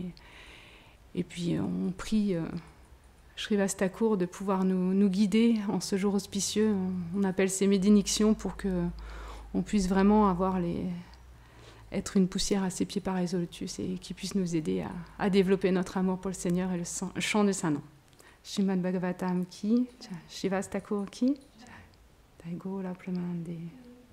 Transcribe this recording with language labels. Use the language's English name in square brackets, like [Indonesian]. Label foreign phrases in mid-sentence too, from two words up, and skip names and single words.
[French] Et puis, on prie Srivas Thakur de pouvoir nous guider en ce jour auspicieux. On appelle ces bénédictions pour qu'on puisse vraiment être une poussière à ses pieds par Lotus et qui puisse nous aider à développer notre amour pour le Seigneur et le chant de Saint-Nom. [Bangla] শ্রীমদ্ভাগবতম্ কি, শ্রীবাস ঠাকুর কি, জয় গৌর প্রেমানন্দে.